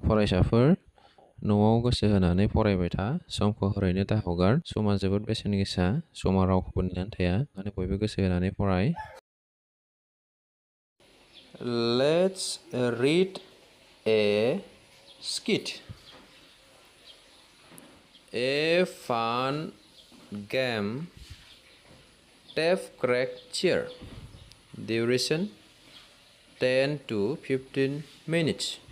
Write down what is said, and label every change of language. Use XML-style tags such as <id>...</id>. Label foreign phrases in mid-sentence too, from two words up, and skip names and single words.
<brx>फरायसाफोर न'आव गोसो होनानै फरायबाय था समखौ ओरैनो दाहगार समा जोबोद बेसेन गोसा समा रावखौबो नेनानै थाया ओंखायनो बयबो गोसो होनानै फराय</brx> <en>Let's read a skit. A fun game. Tap crack chair. Duration 10 to 15 minutes.</en>